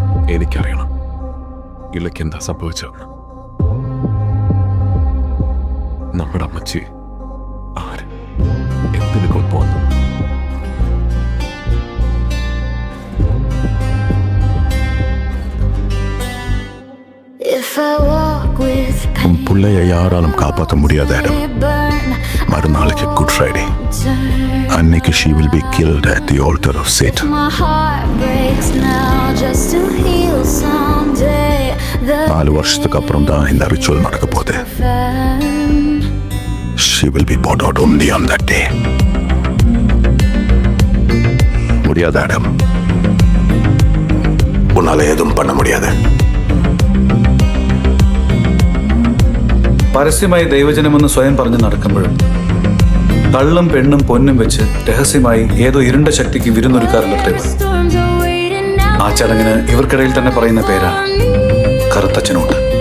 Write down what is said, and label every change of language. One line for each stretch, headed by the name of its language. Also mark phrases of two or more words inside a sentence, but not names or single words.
Malayalam: എനിക്കറിയണം ഇളയ്ക്ക് എന്താ സംഭവിച്ചതെന്ന്. നമ്മുടെ അമ്മച്ചി ആര് എന്തിനു കൊണ്ടുവന്നു?
Tamil: புள்ளைய யாராலும் காப்பாற்ற முடியாத இடம். மறுநாளைக்கு குட் ஃப்ரைடே. அன்னைக்கு
English: she will be killed at the altar of Satan.
Tamil: 4 வருஷத்துக்கு அப்புறம் தான் இந்த ரிச்சுவல் நடக்க போகுது.
English: She will be brought out only on that day.
Tamil: முடியாத இடம். உன்னால எதுவும் பண்ண முடியாது.
Malayalam: പരസ്യമായി ദൈവജനമെന്ന് സ്വയം പറഞ്ഞ് നടക്കുമ്പോഴും കള്ളും പെണ്ണും പൊന്നും വെച്ച് രഹസ്യമായി ഏതോ ഇരുണ്ട ശക്തിക്ക് വിരുന്നൊരുക്കാറുണ്ടത്രേ. ആ ചടങ്ങിന് ഇവർക്കിടയിൽ തന്നെ പറയുന്ന പേരാണ് കറുത്തച്ഛനോട്ട്.